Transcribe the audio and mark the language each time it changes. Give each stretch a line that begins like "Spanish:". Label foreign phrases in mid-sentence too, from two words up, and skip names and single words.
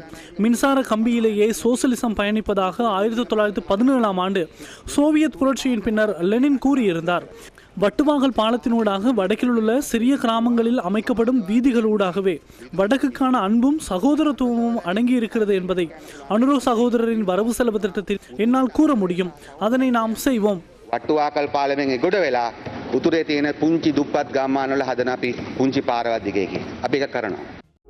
Tamil: மின்சார கம்பியிலேயே சோசலிசம் பயணிப்பதாக 1917ஆம் ஆண்டு சோவியத் புரட்சியின் பின்னர் லெனின் கூறியிருந்தார். வட்டுவாங்கல் பாலத்தினூடாக வடக்கில் உள்ள சிறிய கிராமங்களில் அமைக்கப்படும் வீதிகளூடாகவே வடக்குக்கான அன்பும் சகோதரத்துவமும் அடங்கி இருக்கிறது என்பதை அனுரோ சகோதரரின் வரவு செலவு திட்டத்தில் என்னால் கூற முடியும். அதனை நாம் செய்வோம்.
Sinhala: වට්ටුවාකල් පාලමෙන් එගොඩ වෙලා උතුරේ තියෙන පුංචි දුප්පත් ගම්මානවල හදන අපි පුංචි පාරවල් දිගේ අපි ඒක කරනවා.